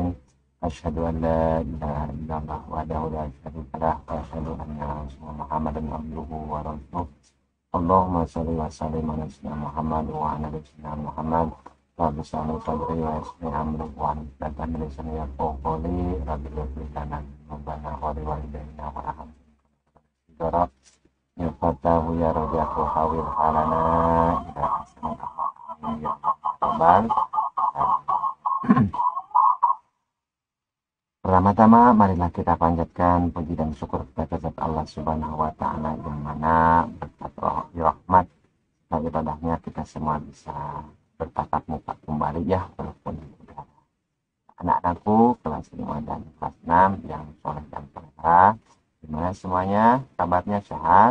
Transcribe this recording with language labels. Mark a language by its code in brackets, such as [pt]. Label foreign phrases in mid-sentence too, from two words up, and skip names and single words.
[ar] أشهد أن لا إله إلا الله وحده لا شريك له وأشهد أن محمدا عبده ورسوله. اللهم صل وسلم على سيدنا محمد وعلى آل سيدنا محمد. رب اشرح صدري ويسر أمري واحلل عقدة من لساني يفقهوا قولي. رب اغفر لنا ذنوبنا ولوالدينا وارحمنا يا فتاح يا ربي حول حالنا إلى أحسن الأخلاق يا رب. [id] Pertama-tama marilah kita panjatkan puji dan syukur kepada zat Allah [ar] سبحانه وتعالى [id] yang mana berkat rahmat dan ibadahnya kita semua bisa bertatap muka kembali ya, walaupun anak-anakku kelas 5 dan kelas 6 yang soleh dan toleha, dimana semuanya kabarnya sehat.